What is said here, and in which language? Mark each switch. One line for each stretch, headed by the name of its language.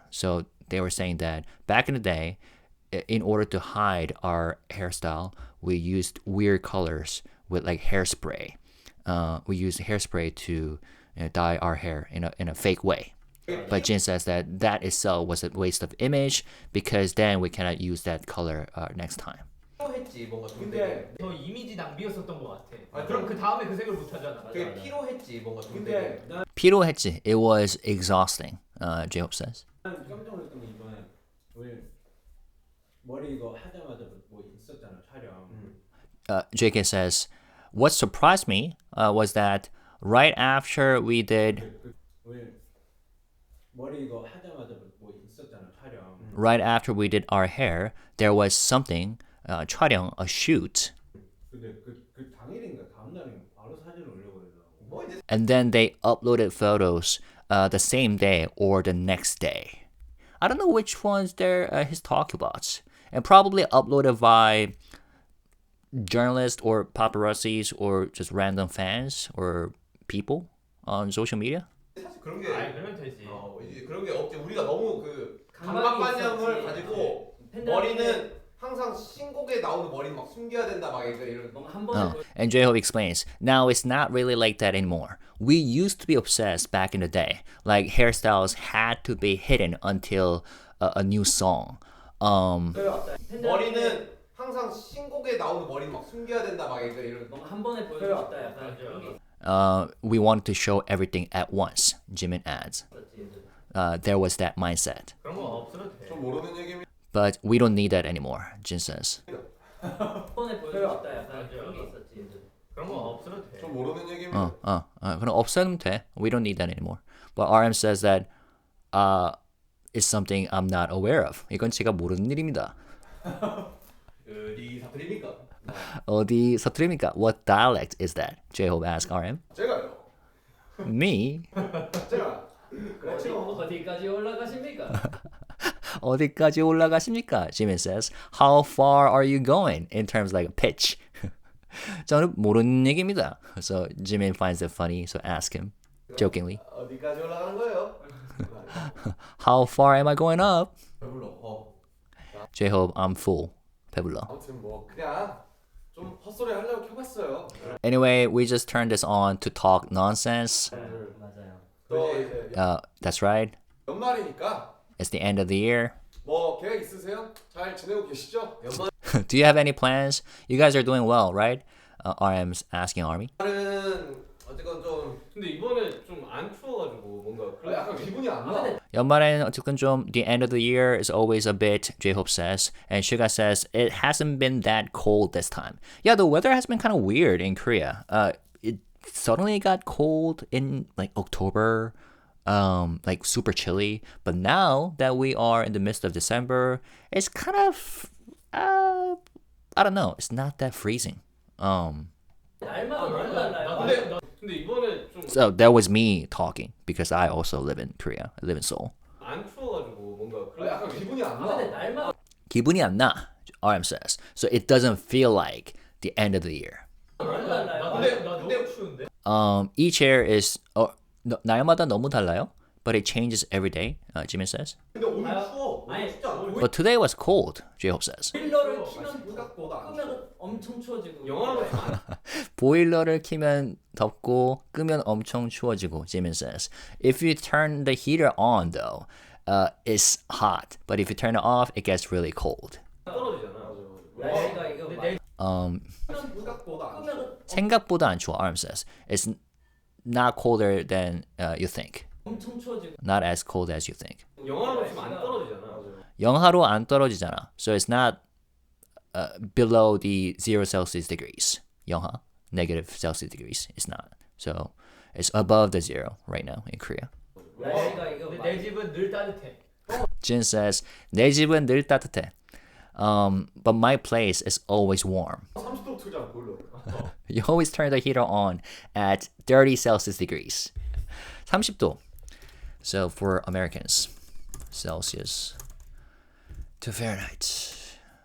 English: So they were saying that back in the day, in order to hide our hairstyle, we used weird colors with like hairspray. We used hairspray to dye our hair in a fake way. But Jin says that itself was a waste of image, because then we cannot use that color next time.
Korean: 필요했지 뭔가 좀 근데 더 이미지 낭비였었던 것 같아. 아, 그럼 그 다음에 그 색을 못 하잖아. 되게 필요했지 뭔가 좀 근데 피로했지.
English: It was exhausting, J-Hope says.
Korean: 깜짝 놀랐던 게 이번에 우리 머리 이거 하자마자 뭐 있었잖아 촬영.
English: JK says, what surprised me was that right after we did
Korean: 우리 머리 이거 하자마자 뭐 있었잖아 촬영.
English: right after we did our hair, there was something, 촬영, a shoot.
Korean: 근데 그 당일인가 다음 날인가 바로 사진을 올려버리더라고. 뭐 이제
English: And then they uploaded photos the same day or the next day. I don't know which ones he's talking about. And probably uploaded by journalists or paparazzis or just random fans or people on social media.
Korean: 사실 그런 게 아이 그러면 되지. 이제 그런 게 없지. 우리가 너무 그 강박이 강박관념을 있었지. 가지고 팬들한테 머리는 항상 신곡에 나오는 머리는 막 숨겨야 된다 막 이런. 뭔가 한 번에
English: Oh, and J-Hope explains, now it's not really like that anymore. We used to be obsessed back in the day. Like hairstyles had to be hidden until a new song.
Korean: 머리는 항상 신곡에 나오는 머리는 막 숨겨야 된다 막 이런. 뭔가 한 번에 보여주고 싶다 약간 그런 게
English: We wanted to show everything at once, Jimin adds.
Korean: 있었지.
English: There was that mindset.
Korean: 그런 거 없어도 돼. 좀 모르는 얘기입니다.
English: But we don't need that anymore, Jin says.
Korean: 한 번에 보여주고 싶다 약간 그런 게 있었지. 그런 거 없어도 돼. 좀 모르는 얘기입니다. 그럼 없애면 돼.
English: We don't need that anymore. But RM says that it's something I'm not aware of.
Korean: 이건 제가 모르는 일입니다. 어디 사투리입니까? 어디 사투리입니까?
English: What dialect is that? J-Hope asks RM.
Korean: 제가요.
English: Me?
Korean: 제가. 그렇죠. 어디까지 올라가십니까? 어디까지 올라가십니까?
English: Jimin says. How far are you going in terms like a pitch?
Korean: 저는 모르는 얘기입니다.
English: So Jimin finds it funny, so ask him jokingly.
Korean: 어디까지 올라가는 거예요?
English: How far am I going up?
Korean: 배불러.
English: J-Hope, I'm full.
Korean: 배불러. 아무튼 뭐 그냥 좀 헛소리 하려고 켜봤어요.
English: Anyway, we just turned this on to talk nonsense.
Korean: 맞아요. 또 이제
English: That's right.
Korean: 연말이니까
English: It's the end of the year.
Korean: 뭐 계획 있으세요? 잘 지내고 계시죠?
English: Do you have any plans? You guys are doing well, right? RM's asking Army.
Korean: 연말은 어쨌건 좀 근데 이번에 좀 안 추워가지고 뭔가 약간 기분이 안 나. 연말에는 어쨌든 좀
English: the end of the year is always a bit, J-Hope says. And SUGA says it hasn't been that cold this time. Yeah, the weather has been kind of weird in Korea. It suddenly got cold in like October, like super chilly. But now that we are in the midst of December, it's kind of, I don't know, it's not that freezing.
Korean: 날마다 너무 달라요. 근데 이번에 좀
English: So that was me talking because I also live in Korea. I live in Seoul.
Korean: 안 추워가지고 뭔가 약간 기분이 안 근데 나. 날마다 기분이 안 나,
English: RM says. So it doesn't feel like the end of the year.
Korean: 너무 달라요. 근데 나 너무 추운데.
English: Each year is
Korean: 날마다 너무 달라요,
English: but it changes every day. Jimin says.
Korean: 근데 오늘 추워. 아니, 진짜
English: But today was cold. J-Hope says.
Korean: 보일러를 키면 생각보다 안 끄면 엄청 추워지고. 영화로 보일러를 키면 덥고 끄면 엄청 추워지고.
English: Jimin says. If you turn the heater on, though, it's hot. But if you turn it off, it gets really cold.
Korean: 떨어지잖아. 날씨가 이거 생각보다 안 추워. 끄면 생각보다 안 추워.
English: RM says. It's not colder than you think.
Korean: 엄청 추워지고.
English: Not as cold as you think.
Korean: 영화로 지금 안 떨어지잖아. 영하로 안 떨어지잖아.
English: So it's not below the 0 Celsius degrees. 영하, negative Celsius degrees. It's not. So it's above the 0 right now in Korea.
Korean: 날씨가 이거 내 집은 늘 따뜻해.
English: Jin says,
Korean: 내 집은 늘 따뜻해.
English: But my place is always warm.
Korean: 30도 틀잖아 보일러.
English: You always turn the heater on at 30 Celsius degrees. 30도. So for Americans, Celsius to Fahrenheit.